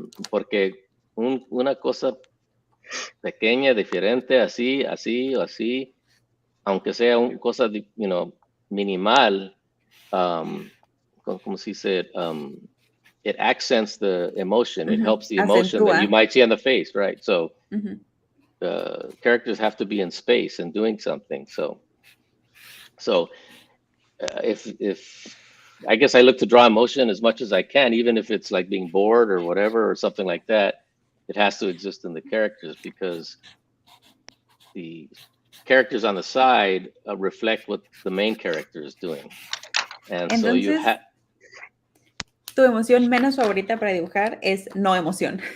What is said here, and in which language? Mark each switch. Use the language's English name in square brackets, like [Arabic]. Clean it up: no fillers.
[Spanish] Porque una cosa pequeña, diferente, así, o así, aunque sea una cosa, minimal, como se dice, [English] it accents the emotion. It helps the emotion that you might see on the face, right? So characters have to be in space and doing something. So if I guess I look to draw emotion as much as I can, even if it's like being bored or whatever or something like that. It has to exist in the characters because the characters on the side reflect what the main character is doing. And entonces, so you have. [Spanish] Tu emoción menos favorita para dibujar es no emoción.